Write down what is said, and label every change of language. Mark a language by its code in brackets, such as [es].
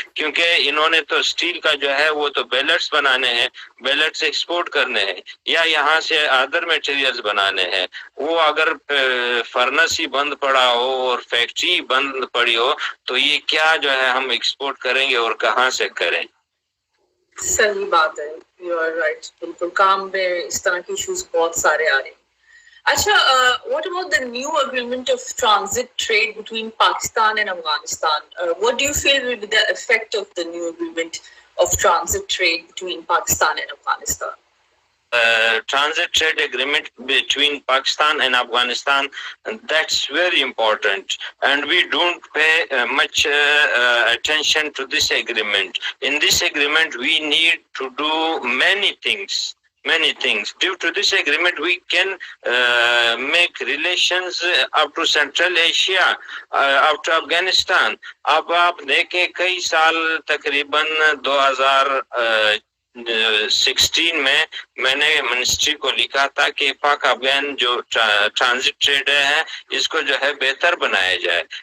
[ur] کیونکہ انہوں نے تو اسٹیل کا جو ہے وہ تو بیلٹس بنانے ہیں، بیلٹس ایکسپورٹ کرنے ہیں، یا یہاں سے ادر میٹیریلز بنانے ہیں. وہ اگر فرنس ہی بند پڑا ہو اور فیکٹری بند پڑی ہو تو یہ کیا جو ہے ہم ایکسپورٹ کریں گے اور کہاں سے کریں؟ صحیح بات ہے، [en] You are right. [ur] بالکل کام میں اس طرح کے ایشوز بہت سارے آ رہے ہیں. [en] اچھا، what about the new agreement of transit trade between Pakistan and Afghanistan? What do you feel will be the effect of the new agreement of transit trade between Pakistan and Afghanistan? Transit trade agreement between Pakistan and Afghanistan, that's very important, and we don't pay much attention to this agreement. In this agreement we need to do many things. Due to this agreement we can make relations up to Central Asia, up to Afghanistan. [ur] اب آپ دیکھیں کئی سال تقریباً 2016 میں میں نے ministry کو لکھا تھا کہ پاک افغان جو ٹرانزٹ ٹریڈ ہے اس کو جو ہے بہتر بنایا جائے.